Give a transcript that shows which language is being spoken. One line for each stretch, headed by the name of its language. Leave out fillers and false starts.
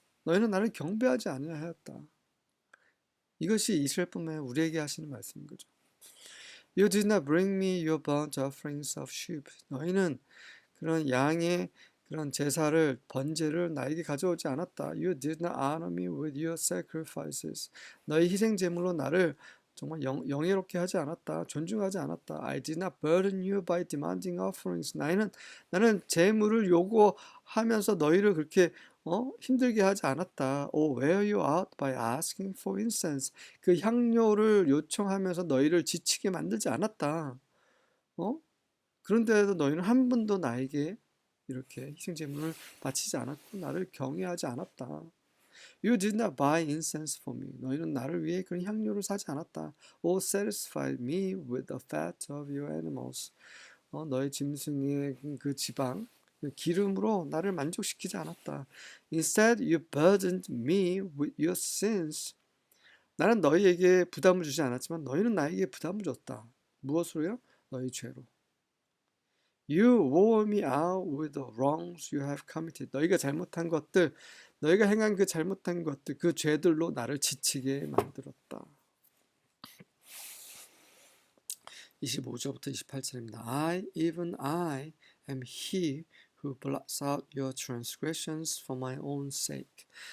Korean: 너희는 나를 경배하지 아니하였다. 이것이 이스라엘뿐만 아니라 우리에게 하시는 말씀인 거죠.
English: You did not bring me your burnt offerings of sheep.
Korean: 너희는 그런 양의 그런 제사를 번제를 나에게 가져오지 않았다.
English: You did not honor me with your sacrifices.
Korean: 너희 희생 제물로 나를 정말 영예롭게 하지 않았다. 존중하지 않았다.
English: I did not burden you by demanding offerings.
Korean: 나는 재물을 요구하면서 너희를 그렇게 힘들게 하지 않았다.
English: Oh, wear you out by asking for incense.
Korean: 그 향료를 요청하면서 너희를 지치게 만들지 않았다. 그런데도 너희는 한 번도 나에게 이렇게 희생제물을 바치지 않았고 나를 경외하지 않았다.
English: You did not buy incense for me.
Korean: 너희는 나를 위해 그런 향료를 사지 않았다.
English: Or satisfied me with the fat of your animals.
Korean: 너희 짐승의 그 지방, 그 기름으로 나를 만족시키지 않았다.
English: Instead, you burdened me with your sins.
Korean: 나는 너희에게 부담을 주지 않았지만 너희는 나에게 부담을 줬다. 무엇으로요? 너희 죄로.
English: You wore me out with the wrongs you have committed.
Korean: 너희가 잘못한 것들, 너희가 행한 그 잘못한 것들, 그 죄들로 나를 지치게 만들었다. 25절부터 28절입니다.
English: even I am he who blots out your transgressions for my own sake.